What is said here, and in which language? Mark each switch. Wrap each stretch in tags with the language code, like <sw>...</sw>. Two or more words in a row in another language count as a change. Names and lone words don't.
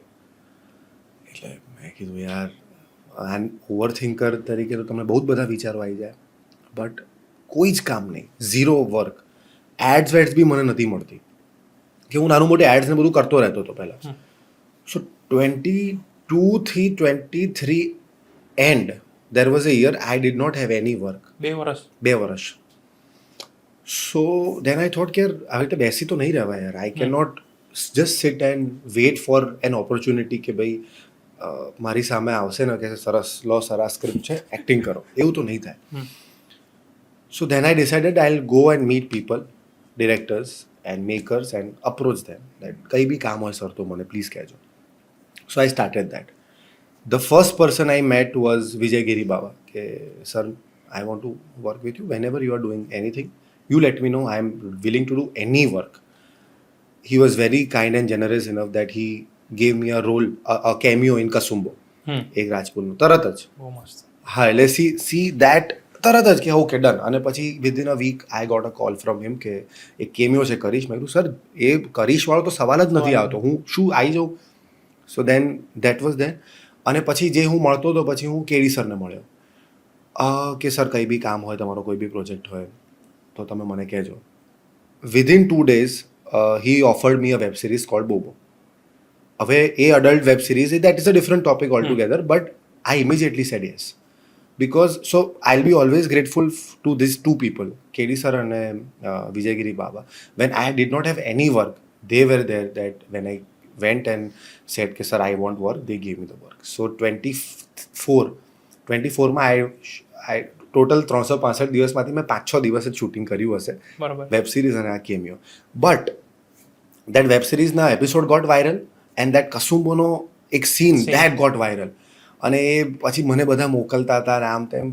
<gu>એટલે મેં કીધું યાર,</gu> <en>over thinker</en> <gu>તરીકે તો તમને બહુ જ બધા વિચારો આવી જાય, બટ કોઈ જ કામ નહીં,</gu> <en>zero work.</en> <gu>એડ્સ બી મને નથી મળતી, કે હું નાનું મોટી એડ્સ ને બધું કરતો રહેતો હતો પહેલાં.</gu> <en>સો 22 થી 23 એન્ડ there was a year I did not have any work.</en> <gu>2 વર્ષ.</gu> <en>So then I thought</en> <gu>કે આવી રીતે બેસી તો નહીં રહેવાય યાર.</gu> <en>I cannot just sit and wait for an opportunity</en> <gu>કે ભાઈ મારી સામે આવશે ને કે સરસ લો સર આ સ્ક્રિપ્ટ છે એક્ટિંગ કરો, એવું તો નહીં થાય.</gu> <en>so then I decided I will go and meet people, directors and makers and approach them that</en> <gu>કંઈ બી કામ હોય સર તો મને પ્લીઝ કહેજો.</gu> <en>so I started that. The first person I met was Vijay Giri Baba. કે sir, I want to work with you. Whenever you are doing anything, you let me know. I am willing to do any work. He was very kind and generous enough that he gave me a role, a cameo in Kasumbo.</en> <gu>એક રાજપૂતનું તરત જ. બહુ મસ્ત. હા, એટલે</gu> <en>see that</en> <gu>તરત જ કે</gu> <en>okay done.</en> <gu>અને પછી</gu> <en>within a week I got a call from him</en> <gu>કે એક કેમિયો છે કરીશ. મેં કીધું સર એ કરીશવાળો તો સવાલ જ નથી આવતો, હું શું આવી જાઉં.</gu> <en>so then that was then.</en> <gu>અને પછી જે હું મળતો હતો પછી હું કેડી સરને મળ્યો કે સર કંઈ બી કામ હોય, તમારો કોઈ બી પ્રોજેક્ટ હોય તો તમે મને કહેજો.</gu> <en>વિધિન 2 days he offered me a web series called Bobo.</en> <gu>હવે એ</gu> <en>adult web series that is a different topic all together, but I immediately said yes because so I will be always grateful to this 2 people, કેડી સર અને વિજયગીરી બાબા. when I did not have any work, they were there that when I went and said કે sir I want work, they gave me the work.</en> <gu>So 24માં I ટોટલ 365 દિવસમાંથી મેં 5-6 દિવસ જ શૂટિંગ કર્યું હશે</gu> <en>web series</en> <gu>અને આ કેમિયો.</gu> <en>but that web seriesના episode got viral and that કસુંબોનો એક સીન that got viral.</en> <gu>અને એ પછી મને બધા મોકલતા હતા આમ તેમ.</gu>